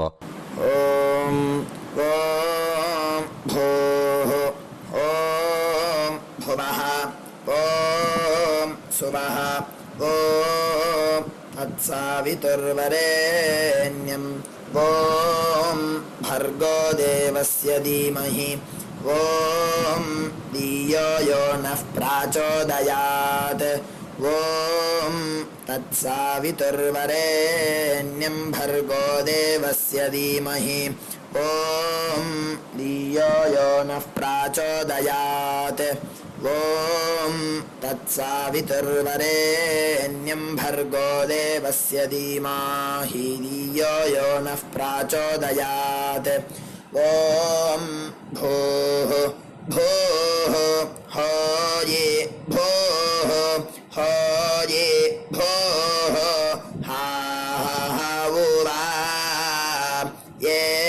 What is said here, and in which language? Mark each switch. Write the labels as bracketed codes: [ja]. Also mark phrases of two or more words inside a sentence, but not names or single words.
[sa] ॐ ॐ भूः ॐ भुवः ॐ स्वः ॐ तत्सवितुर्वरेण्यं ॐ भर्गो देवस्य धीमहि ॐ धियो यो नः प्रचोदयात्. ॐ तत्सवितुर्वरेण्यं भर्गो देवस्य धीमहि ॐ धियो यो नः प्रचोदयात्. ॐ तत्सावितुर्वरेण्यं भर्गो देवस्य धीमहि धियो यो नः प्रचोदयात् ॐ भूः भूः होये भूः होये भूः हा उवा ये